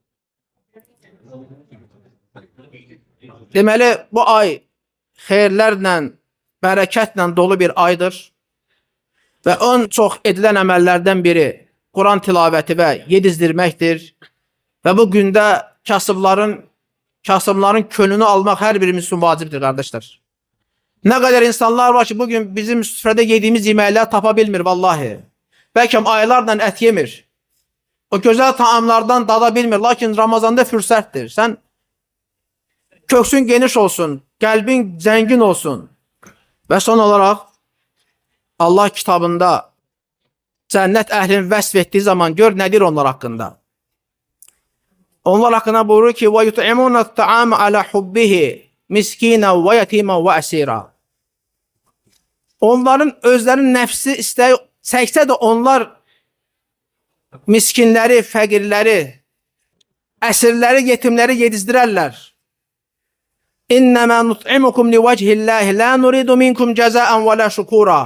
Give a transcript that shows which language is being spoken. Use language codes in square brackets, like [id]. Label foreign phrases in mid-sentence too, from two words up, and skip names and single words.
[az] Deməli, bu ay xeyirlərlə, bərəkətlə dolu bir aydır və ən çox edilən əməllərdən biri Quran tilavəti və yedizdirməkdir və bu gündə kasıbların könlünü almaq hər birimiz üçün vacibdir, qardaşlar. [tr] Ne kadar insanlar var ki bugün bizim süfrede yediğimiz yemekler [az] tapa bilmir [tr] vallahi. [az] Belki aylarla et yemir. O güzel taamlardan dada bilmir. Lakin Ramazanda fürsəttir. [tr] Sen köksün geniş olsun, kalbin zengin olsun. Ve son olarak Allah kitabında cennet əhlini vəsf ettiği zaman gör nedir onlar hakkında. Onlar hakkında buyurur ki [ar] وَيُطْعِمُونَ الطَّعَامَ عَلَى حُبِّهِ مِسْكِينًا وَيَتِيمًا وَأَسِيرًا. [az] Onların özlerinin nefsi isteği çəksə də onlar miskinləri, fəqirləri, əsirləri, yetimləri yedizdirərlər. [ar] إنما نطعمكم لوجه الله لا نريد منكم جزاء ولا شكورا.